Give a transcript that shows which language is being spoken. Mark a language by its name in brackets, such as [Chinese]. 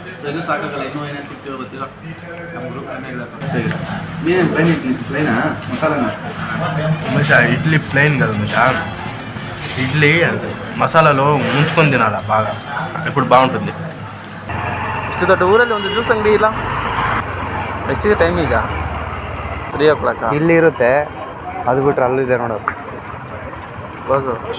[Kannada] ಇದು ಸಾಕಾಗಲ್ಲ, ಇನ್ನೂ ಏನೇನು ಸಿಗ್ತೀವೋ ಗೊತ್ತಿಲ್ಲ. ನಮ್ಮ ಗ್ರೂಪ್ ನೀನೇನು ಪ್ಲೇನ್ ಇಡ್ಲಿ ಪ್ಲೇನಾ ಮಸಾಲೆನಾ? [Telugu] ಇಡ್ಲಿ ಪ್ಲೇನ್ కదా ఇడ్లీ మసాలాలో ముంచుకొని తినాలి బాగా, ఇప్పుడు బాగుంటుంది. [Kannada] ಇಷ್ಟು ದೊಡ್ಡ ಊರಲ್ಲಿ ಒಂದು ಜ್ಯೂಸ್ ಅಂಗಡಿ ಇಲ್ಲ. ಎಷ್ಟಿದೆ ಟೈಮ್ ಈಗ? 3 o'clock. ಇಲ್ಲಿ ಇರುತ್ತೆ, ಅದು ಬಿಟ್ರೆ ಅಲ್ಲಿದೆ ನೋಡೋದು. ಕ್ಲೋಸು.